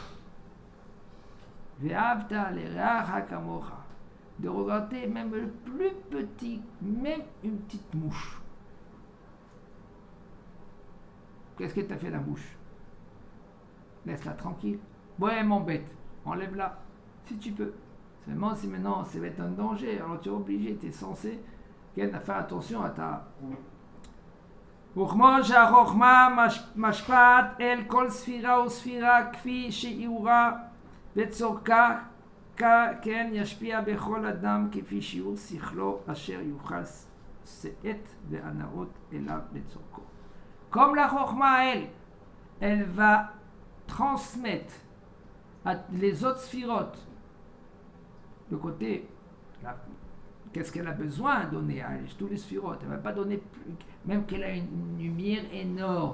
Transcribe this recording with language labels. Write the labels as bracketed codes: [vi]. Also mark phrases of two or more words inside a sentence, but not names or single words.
[fr] De regarder même le plus petit, même une petite mouche. Qu'est-ce que t'as fait la mouche? Laisse-la tranquille. Ouais, elle m'embête. Enlève-la, si tu peux. Seulement, si maintenant, ça va être un danger, alors tu es obligé, tu es censé faire attention à ta... [he] וכמו שהחוכמה משפעת אל כל ספירה וספירה כפי שיעורה וצורכה, כן ישפיע בכל אדם כפי שיעור שכלו אשר יוחס שאת והנאות אליו לצורכו. [fr] Comme la Chokhma, elle va transmettre à les autres sphirotes le côté, qu'est-ce qu'elle a besoin de donner à tous les sphirotes. Elle ne va pas donner plus, même qu'elle a une lumière énorme.